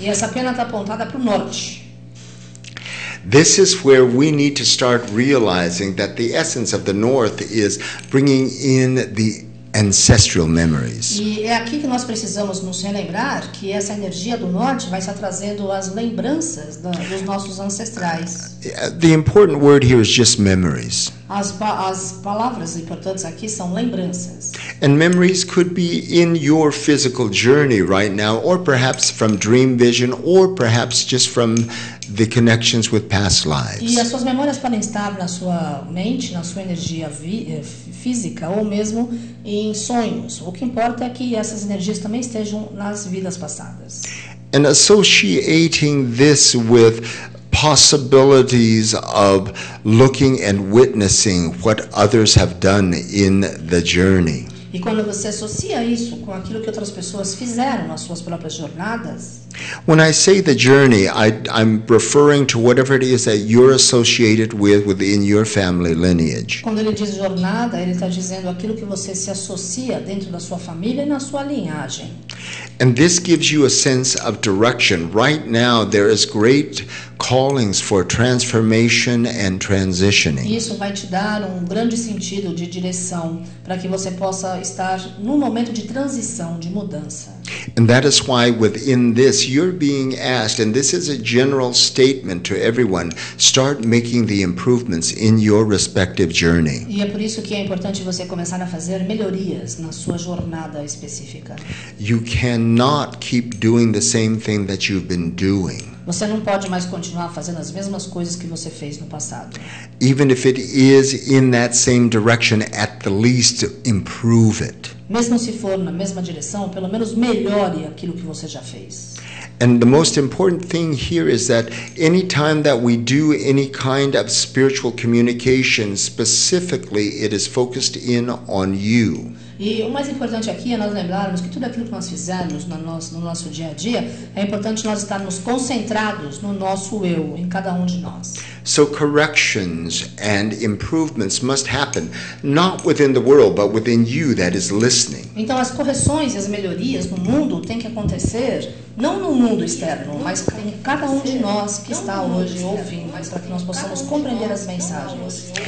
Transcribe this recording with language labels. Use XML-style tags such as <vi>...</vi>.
<pt>E essa pena está apontada para o norte.</pt> <en>This is where we need to start realizing that the essence of the north is bringing in the ancestral memories.</en> <pt>E é aqui que nós precisamos nos relembrar que essa energia do norte vai estar trazendo as lembranças dos nossos ancestrais.</pt> <en>The important word here is just memories.</en> <pt>As palavras importantes aqui são lembranças.</pt> <en>And memories could be in your physical journey right now, or perhaps from dream vision, or perhaps just from the connections with past lives.</en> <pt>E as suas memórias podem estar na sua mente, na sua energia física, ou mesmo em sonhos. O que importa é que essas energias também estejam nas vidas passadas.</pt> <en>And associating this with possibilities of looking and witnessing what others have done in the journey.</en> <pt>E quando você associa isso com aquilo que outras pessoas fizeram nas suas próprias jornadas,</pt> <en>when I say the journey, I'm referring to whatever it is that you're associated with within your family lineage.</en> <pt>Quando ele diz jornada, ele está dizendo aquilo que você se associa dentro da sua família e na sua linhagem.</pt> <en>And this gives you a sense of direction. Right now, there is great callings for transformation and transitioning.</en> <pt>Isso vai te dar um grande sentido de direção para que você possa estar num momento de transição, de mudança.</pt> <en>And that is why within this you're being asked, and this is a general statement to everyone, start making the improvements in your respective journey.</en> <pt>E é por isso que é importante você começar a fazer melhorias na sua jornada específica.</pt> <en>You cannot keep doing the same thing that you've been doing.</en> <pt>Você não pode mais continuar fazendo as mesmas coisas que você fez no passado.</pt> <en>Even if it is in that same direction, at the least improve it.</en> <pt>Mesmo se for na mesma direção, pelo menos melhore aquilo que você já fez.</pt> <en>And the most important thing here is that anytime that we do any kind of spiritual communication, specifically, it is focused in on you.</en> <pt>E o mais importante aqui é nós lembrarmos que tudo aquilo que nós fizermos no nosso dia a dia, é importante nós estarmos concentrados no nosso eu, em cada um de nós.</pt> <en>So corrections and improvements must happen, not within the world, but within you that is listening.</en> <pt>Então as correções e as melhorias no mundo têm que acontecer, não no mundo externo, mas em cada um de nós que está hoje ouvindo, para que nós possamos compreender as mensagens.</pt>